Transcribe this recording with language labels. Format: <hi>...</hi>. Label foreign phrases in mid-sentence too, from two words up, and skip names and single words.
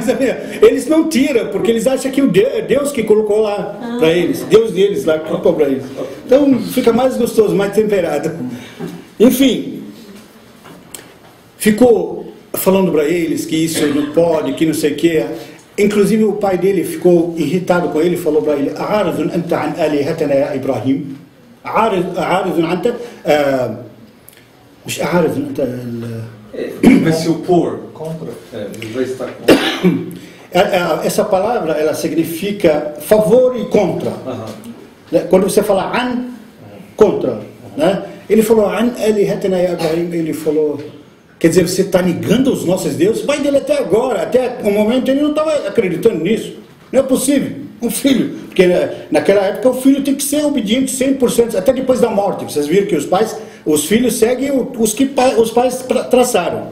<pt>Eles não tiram, porque eles acham que é Deus que colocou lá para eles. Deus deles lá que colocou para eles. Então fica mais gostoso, mais temperado. Enfim, ficou falando para eles que isso não pode, que não sei o que. Inclusive o pai dele ficou irritado com ele, falou para ele:</pt> <ar>"أعارض أنت عن آلهتنا يا إبراهيم? أعارض أنت مش أعرف أنت</ar> <pt>vai se opor contra, vai estar contra. Essa palavra, ela significa favor e contra. Quando você fala an, contra, né? Ele falou</pt> <ar>عن آلهتنا يا إبراهيم,</ar> <pt>ele falou, quer dizer, você está negando os nossos deuses? O pai dele até agora, até o momento, ele não estava acreditando nisso. Não é possível. Um filho, porque naquela época o filho tem que ser obediente 100%, até depois da morte. Vocês viram que os filhos seguem os que os pais traçaram.</pt>